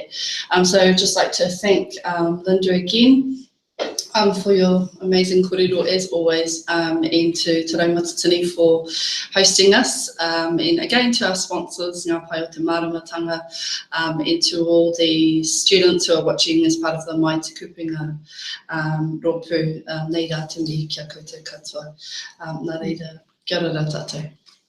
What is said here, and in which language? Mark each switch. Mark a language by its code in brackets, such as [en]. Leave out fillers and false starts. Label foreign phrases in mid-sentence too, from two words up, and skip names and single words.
[en] So I'd just like to thank Linda again for your amazing kōrero as always, and to Rau Matatini for hosting us, and again to our sponsors, Ngā Pai o Te Māramatanga, and to all the students who are watching as part of the Mai Te Kupenga Ropu. [mi] Nei rā te mihi kia koutou katoa. Nā reira, kia ora tātou.